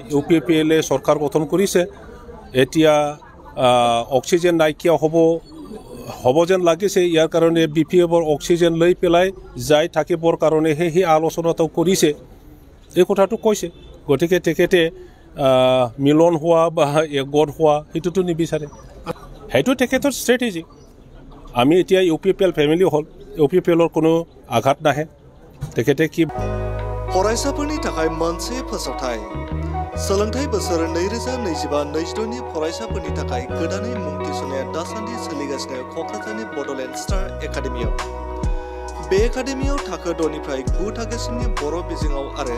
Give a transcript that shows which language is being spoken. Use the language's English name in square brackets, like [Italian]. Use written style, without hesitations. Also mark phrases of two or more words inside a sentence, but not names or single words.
[Assamese] UPPL চৰকাৰ গঠন কৰিছে এতিয়া অক্সিজেন নাইকিয়া হ'ব যেন লাগিছে ইয়াৰ কাৰণে BPFৰ অক্সিজেন লৈ পেলাই যাই থাকিবৰ কাৰণে সেই আলোচনাটো কৰিছে এই কথাটো কৈছে গতিকে তেখেতে মিলন হোৱা বা একগোট হোৱা সেইটোতো নিবিচাৰে সেইটো তেখেতৰ ষ্ট্ৰেটেজি আমি এতিয়া UPPL ফেমিলি হ'ল UPPLৰ কোনো আঘাত নাহে তেখেতে কি [Bodo] फरायसाफोरनि थाखाय मोनसे फोसावथाय सोलोंथाइ बोसोर 2025-26 नि फरायसाफोरनि थाखाय गोदानै मुं थिसननाया दासान्दि सोलिगासिनो क'क्राझारनि बड'लेण्ड स्टार एकाडेमियाव बे एकाडेमियाव थाखो 6 निफ्राय 9 थाखोसिमनि बर' बिजोङाव आरो